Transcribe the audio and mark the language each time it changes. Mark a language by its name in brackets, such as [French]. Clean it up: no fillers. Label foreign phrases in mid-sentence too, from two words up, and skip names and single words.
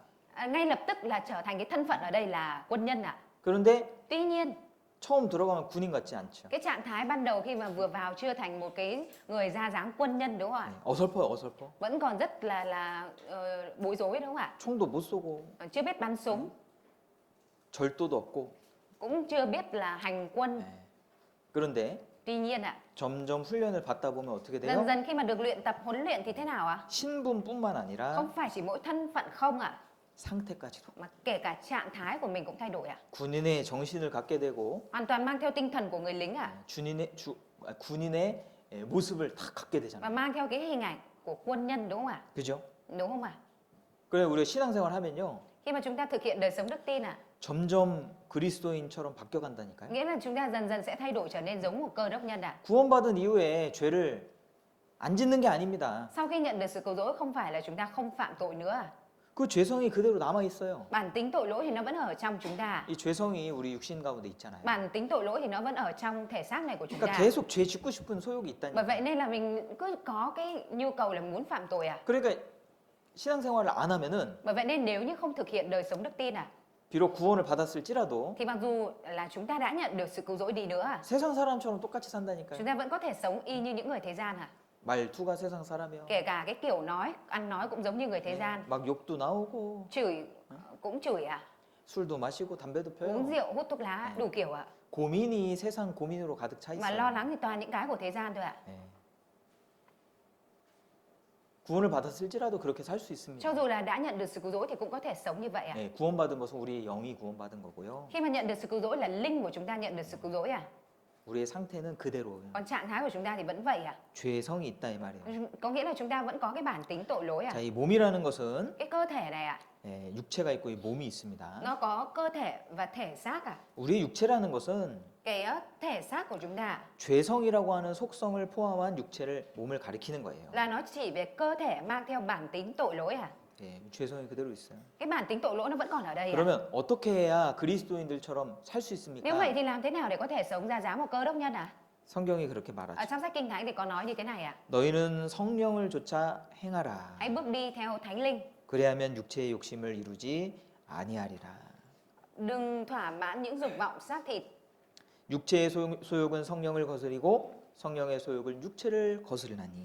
[Vietnamese] Ngay lập tức là trở thành cái thân phận ở đây là quân nhân à? [Korean] 그런데 [Vietnamese] Tuy nhiên, [Korean] 처음 들어가면 군인 같지 않죠. [Vietnamese] cái trạng thái ban đầu khi mà vừa vào chưa thành một cái người ra dáng quân nhân đúng không ạ? [Korean] 어설퍼요, 어설퍼. [Vietnamese] Vẫn còn rất là bối rối đúng không ạ? [Korean] 총도 못 쏘고 [Vietnamese] Chưa biết bắn súng, [Korean] 절도도 없고. [Vietnamese] cũng chưa biết là hành quân. [Korean] 예. 그런데 [Vietnamese] Tuy nhiên ạ, [Korean] 점점 훈련을 받다 보면 어떻게 돼요? [Vietnamese] dần dần khi mà được luyện tập huấn luyện thì thế nào ạ? [Korean] 신분뿐만 아니라 [Vietnamese] Không phải chỉ mỗi thân phận không ạ, [Korean] 상태까지도. [Vietnamese] mà kể cả trạng thái của mình cũng thay đổi ạ. [Korean] 군인의 정신을 갖게 되고 [Vietnamese] Hoàn toàn mang theo tinh thần của người lính ạ, [Korean] 군인의 모습을 다 갖게 [Vietnamese] và [Korean] 되잖아요. [Vietnamese] mang theo cái hình ảnh của quân nhân đúng không ạ? [Korean] 그죠? [Vietnamese] Đúng không ạ? [Korean] 그래 우리가 신앙생활 하면요. [Vietnamese] Khi mà chúng ta thực hiện đời sống đức tin ạ, [Korean] 점점 그리스도인처럼 바뀌어 간다니까요. [Vietnamese] nghĩa là chúng ta dần dần sẽ thay đổi trở nên giống một cơ đốc nhân ạ. [Korean] 구원받은 이후에 죄를 안 짓는 게 아닙니다. [Vietnamese] Sau khi nhận được sự cứu rỗi không phải là chúng ta không phạm tội nữa à? [Korean] 그 죄성이 그대로 남아 있어요. [Vietnamese] Bản tính tội lỗi thì nó vẫn ở trong chúng ta. [Korean] 이 죄성이 우리 육신 가운데 있잖아요. [Vietnamese] Bản tính tội lỗi thì nó vẫn ở trong thể xác này của chúng [Korean] 그러니까 [Vietnamese] ta. [Korean] 계속 죄 짓고 싶은 소욕이 [Vietnamese] Bởi [Korean] 있다니까. [Vietnamese] vậy nên là mình cứ có cái nhu cầu là muốn phạm tội à? [Korean] 그러니까 신앙생활을 안 하면은 [Vietnamese] Bởi vậy nên nếu như không thực hiện đời sống đức tin à, [Korean] 비록 구원을 받았을지라도 [Vietnamese] thì mặc dù là chúng ta đã nhận được sự cứu rỗi đi nữa à, [Korean] 세상 사람처럼 똑같이 산다니까요. [Vietnamese] chúng ta vẫn có thể sống y như những người thế gian à? [Korean] 말투가 세상 사람이요. [Vietnamese] Kể cả cái kiểu nói, ăn nói cũng giống như người thế gian. [Korean] 막 욕도 나오고 [Vietnamese] Chửi cũng chửi à? [Korean] 술도 마시고 담배도 [Vietnamese] Uống [Korean] 펴요. [Vietnamese] rượu, hút thuốc lá, đủ kiểu ạ. [Korean] 고민이 세상 고민으로 가득 차 [Vietnamese] Mà [Korean] 있어요. [Vietnamese] lo lắng thì toàn những cái của thế gian thôi ạ. [Korean] 예. 구원을 받았을지라도 그렇게 살 수 있습니다. [Vietnamese] Cho dù là đã nhận được sự cứu rỗi thì cũng có thể sống như vậy ạ. [Korean] 예, 구원받은 것은 우리의 영이 구원받은 거고요. [Vietnamese] Khi mà nhận được sự cứu rỗi là linh của chúng ta nhận được sự cứu rỗi à? [Korean] 우리의 상태는 그대로예요. [Vietnamese] Còn trạng thái của chúng ta thì vẫn vậy à? [Korean] 죄성이 있다 이 말이에요. [Vietnamese] Có nghĩa là chúng ta vẫn có cái bản tính tội lỗi à? [Korean] 자, 이 몸이라는 것은 [Vietnamese] Cái cơ thể này ạ, [Korean] 예, 육체가 있고 이 몸이 있습니다. [Vietnamese] nó có cơ thể và thể xác à? [Korean] 우리의 육체라는 것은 [Vietnamese] Cái thể xác của chúng ta [Korean] 죄성이라고 하는 속성을 포함한 육체를 몸을 가리키는 거예요. [Vietnamese] là nó chỉ về cơ thể mang theo bản tính tội lỗi à? [Korean] 예, 죄성이 그대로 있어요. [Vietnamese] Cái bản tính tội lỗi nó vẫn còn ở đây à? [Korean] 그러면 어떻게 해야 그리스도인들처럼 살 수 [Vietnamese] Nếu vậy [Korean] 있습니까? [Vietnamese] thì làm thế nào để có thể sống ra dáng một cơ đốc nhân à? [Korean] 성경이 그렇게 [Vietnamese] Ở [Korean] 말하죠. [Vietnamese] trong sách Kinh Thánh thì có nói như thế này à? [Korean] 너희는 성령을 쫓아 행하라. [Vietnamese] Hãy bước đi theo Thánh Linh, [Korean] 그래야면 육체의 욕심을 이루지 아니하리라. [Vietnamese] đừng thỏa mãn những dục vọng xác thịt. [Korean] 육체의 소욕은 성령을 거스리고 성령의 소욕은 육체를 거스르나니.